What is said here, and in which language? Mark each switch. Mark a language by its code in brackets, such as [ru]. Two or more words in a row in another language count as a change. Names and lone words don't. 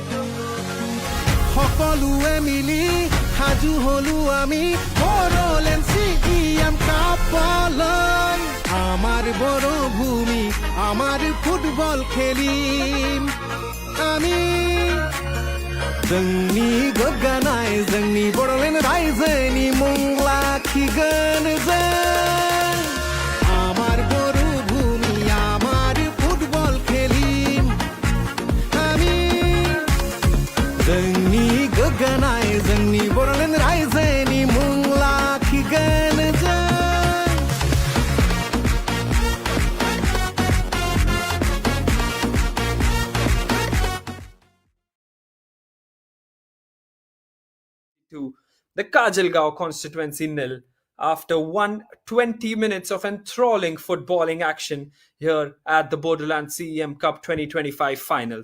[as] সকলোৱে মিলি সাজু হলো আমি বড়োলেণ্ড CEM কাপলৈ আমাৰ বড়ো ভূমি আমাৰ ফুটবল খেলিম আমি [brx] जोंनि गोग्गानाय जोंनि बड'लेण्ड रायजोनि मुं लाखिगोन जों [as] আমাৰ বৰ' ভূমি আমাৰ ফুটবল খেলিম আমি [brx] जोंनि गोग्गानाय जोंनि बड'लेण्ड रायजोनि मुं लाखिगोन जों [en] To the Kajalgaon constituency nil after 120 minutes of enthralling footballing action here at the Bodoland CEM Cup 2025 finals.